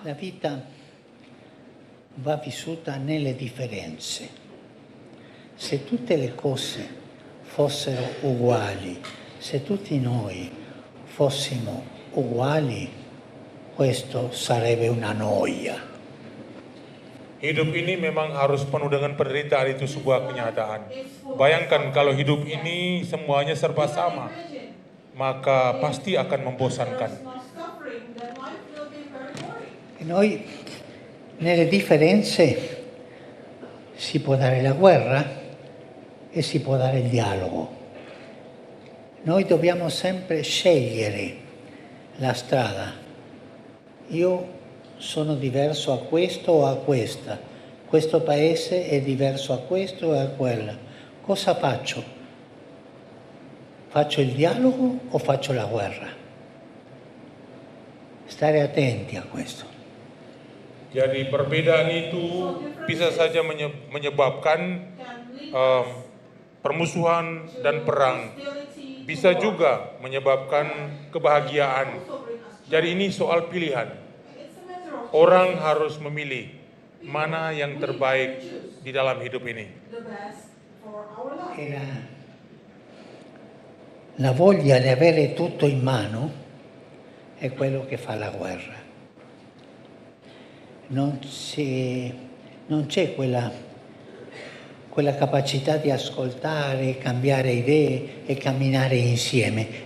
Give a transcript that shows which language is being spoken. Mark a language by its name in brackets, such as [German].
[Italian] La vita va vissuta nelle differenze. Se tutte le cose fossero uguali, se tutti noi fossimo uguali, questo sarebbe una noia. [Indonesian] Hidup ini memang harus penuh dengan penderitaan, itu sebuah kenyataan. Bayangkan kalau hidup ini semuanya serba sama, maka pasti akan membosankan. [English] Not suffering, then life will be very boring. [Italian] E noi nelle differenze si può dare la guerra e si può dare il dialogo. Noi dobbiamo sempre scegliere la strada. Io sono diverso a questo o a questa. Questo paese è diverso a questo e a quella. Cosa faccio? Faccio il dialogo o faccio la guerra? Stare attenti a questo. [Indonesian] Jadi perbedaan itu bisa saja menyebabkan permusuhan dan perang. Bisa juga menyebabkan kebahagiaan. Jadi ini soal pilihan. Orang harus memilih mana yang terbaik di dalam hidup ini. [English] The best for our life. [Italian] E la voglia di avere tutto in mano è quello che fa la guerra. Non c'è quella quella capacità di ascoltare, cambiare idee e camminare insieme.